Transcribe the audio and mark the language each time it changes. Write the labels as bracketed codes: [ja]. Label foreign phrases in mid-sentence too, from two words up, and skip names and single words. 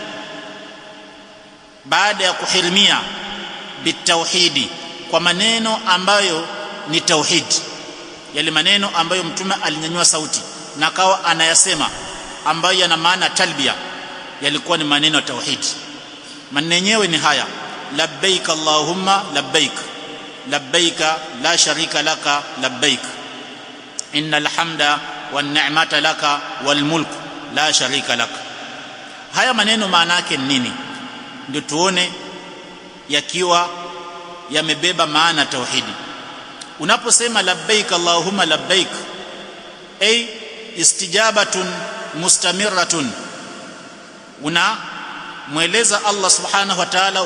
[sw] baada ya kuhirimia, bitawhidi, kwa maneno ambayo ni tauhid, yale maneno ambayo Mtume alinyanyua sauti na akawa anayasema ambayo yana maana talbia, yalikuwa ni maneno ya tauhid. Maneno yenyewe ni haya: [ar] لبيك اللهم لبيك لبيك لا شريك لك لبيك إن الحمد والنعمة لك والملك لا شريك لك. [sw] Haya maneno maana yake ni nini? Ndio tuone yakiwa yamebeba maana tauhidi. Unaposema [ar] لبيك اللهم لبيك, أي استجابة مستمرة, [sw] unamweleza Allah [ar] سبحانه وتعالى